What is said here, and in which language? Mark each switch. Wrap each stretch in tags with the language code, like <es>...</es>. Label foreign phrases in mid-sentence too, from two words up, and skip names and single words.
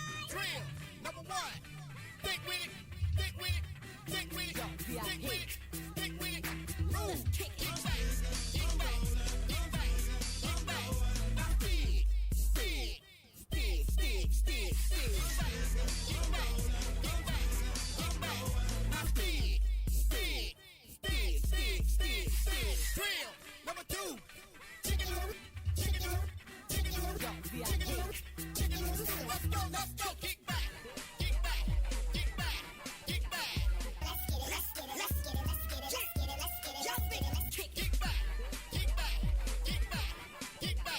<en>Drill, number one. Thick with it, thick with it, thick with it, thick with it, thick with it. Move, get back, get back, get back, get back. Now dig, dig, dig, dig, dig, dig. Get back, get back, get back. Now dig, dig, dig, dig, dig, dig. Drill, number two. Chicken, chicken, chicken, chicken, chicken. Let's go, kick back, kick back, kick back, kick back. Let's get it, let's get it, let's get it, let's get it, let's get it, let's get it, let's get it, let's kick back, kick back, kick back, kick back.</en>